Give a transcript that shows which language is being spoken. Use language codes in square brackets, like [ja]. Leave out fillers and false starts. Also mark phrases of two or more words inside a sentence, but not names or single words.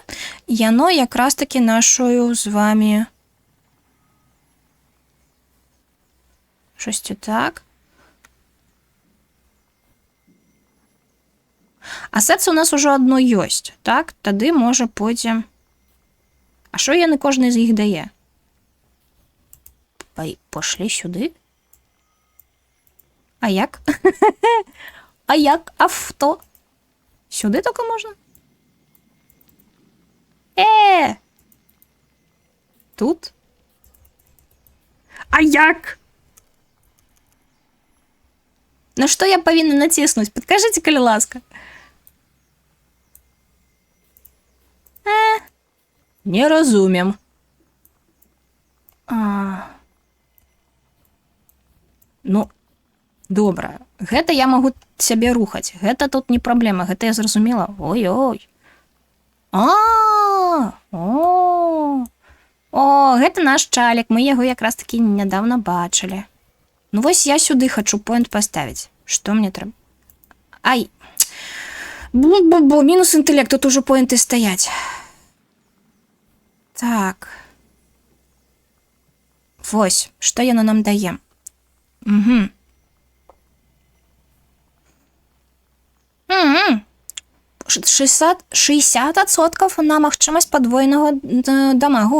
[be] Яно якраз таки нашою з вами шосцю так. А сэрца у нас ужо одно ёсць. Так, тады можа пойдзем. А што яны кожны з іх дае? Пошлі сюды. А як? [uk] А як? Авто? Сюди тільки можна? Тут? А як? На що я повинна натиснуть? Підкажіть, коли ласка. Не розумім. [be] Ну, Добра. Гэта я магу сябе рухаць. Гэта тут не праблема, гэта я зразумела. Ой-ой. О, гэта наш чалік, мы яго якраз такі нядаўна бачылі. Ну вось я сюды хачу поінт паставіць. Што мне трэба? Ай. Бу-бу-бу, мінус інтэлект, тут ужо поінты стаяць. Так. Вось, што яно нам дае? Угу. 60% на магчымасць падвойнага дамагу.